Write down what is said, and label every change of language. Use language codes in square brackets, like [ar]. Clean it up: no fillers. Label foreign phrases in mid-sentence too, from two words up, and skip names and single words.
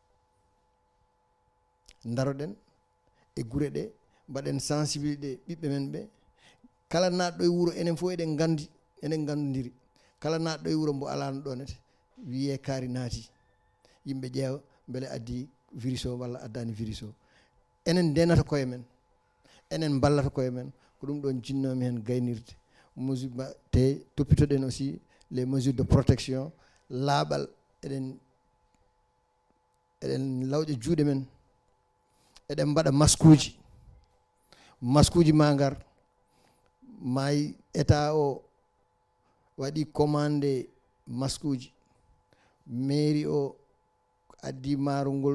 [ff] daroɗen e guure ɗe mbaɗen sensibilité ɓiɓɓe men ɓe kala natɗo e wuuro enen fof eɗen gandodiri kala natɗo e wuuro mbo alano ɗonete wiye kaari naati yimɓe ƴeewa beele addi virus o walla addani virus o enen ndenata koye men enen ballata koye men ko ɗum ɗon jinnomi hen gaynirde mesure te toppitoɗen [fr] aussi les mesures de protection [ff] laaɓal eɗen lawƴa juuɗe men eɗen mbaɗa masque uji ma ngar mayi état o waɗi commandé masque uji mairie o addi maaro ngol